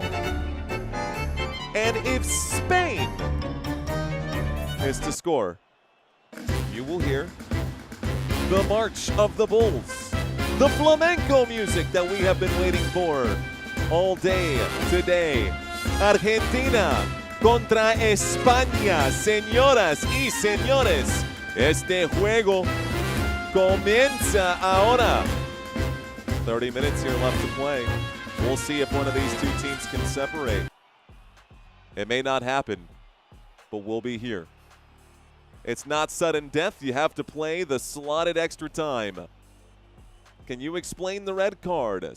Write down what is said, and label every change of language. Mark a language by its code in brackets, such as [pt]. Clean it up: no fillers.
[en] And if Spain is to score, you will hear the March of the Bulls, the flamenco music that we have been waiting for all day today. [es] Argentina contra España. Señoras y señores, este juego comienza ahora. [en] 30 minutes here left to play. We'll see if one of these two teams can separate. It may not happen, but we'll be here. It's not sudden death. You have to play the slotted extra time. Can you explain the red card?